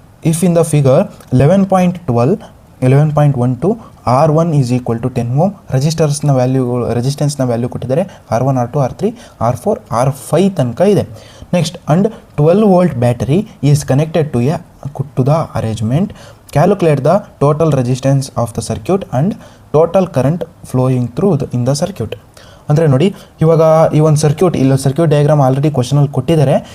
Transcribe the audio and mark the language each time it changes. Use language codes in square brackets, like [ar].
[en] if in the figure 11.12 R1 is equal to 10 ohm, [kn] ರೆಸಿಸ್ಟೆನ್ಸ್ನ value ಕೊಟ್ಟಿದ್ದಾರೆ. R1, R2, R3, R4, R5 ತನಕ ಇದೆ. [en] Next, and 12 volt battery is connected to the arrangement. Calculate the total resistance of the circuit and total current flowing through in the circuit. [kn] ಅಂದರೆ ನೋಡಿ, ಇವಾಗ ಈ ಒಂದು circuit diagram already ಕ್ವಶನಲ್ಲಿ ಕೊಟ್ಟಿದ್ದಾರೆ.